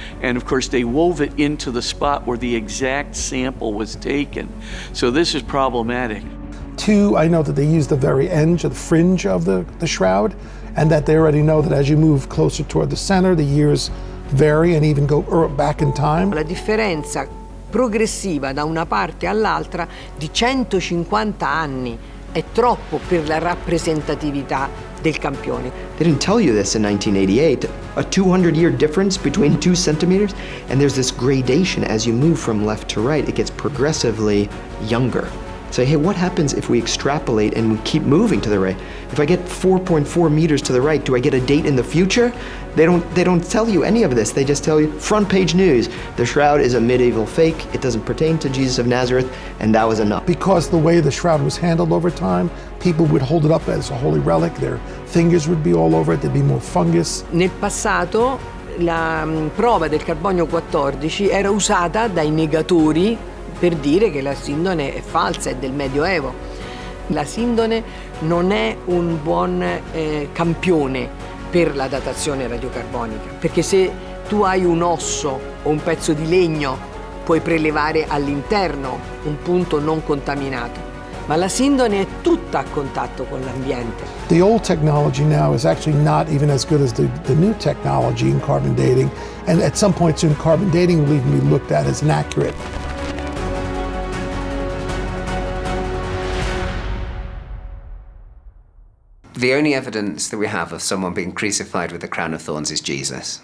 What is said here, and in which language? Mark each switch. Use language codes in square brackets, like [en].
[en] And of course, they wove it into the spot where the exact sample was taken. So this is problematic. 2, I know that they use the very edge of the fringe of the shroud, and that they already know that as you move closer toward the center, the years vary and even go back in time. [it] La differenza progressiva da una parte all'altra di 150 anni è troppo per la rappresentatività del campione. [en] They didn't tell you this in 1988. A 200-year difference between 2 centimeters, and there's this gradation as you move from left to right. It gets progressively younger. Say, hey, what happens if we extrapolate and we keep moving to the right? If I get 4.4 meters to the right, do I get a date in the future? They don't tell you any of this. They just tell you, front page news, the shroud is a medieval fake, it doesn't pertain to Jesus of Nazareth, and that was enough. Because the way the shroud was handled over time, people would hold it up as a holy relic, their fingers would be all over it, there'd be more fungus. [it] Nel passato la prova del carbonio 14 era usata dai negatori per dire che la sindone è falsa, è del Medioevo. La sindone non è un buon campione per la datazione radiocarbonica, perché se tu hai un osso o un pezzo di legno puoi prelevare all'interno un punto non contaminato, ma la sindone è tutta a contatto con l'ambiente. [en] The old technology now is actually not even as good as the new technology in carbon dating, and at some points in carbon dating will even be looked at as inaccurate. The only evidence that we have of someone being crucified with a crown of thorns is Jesus.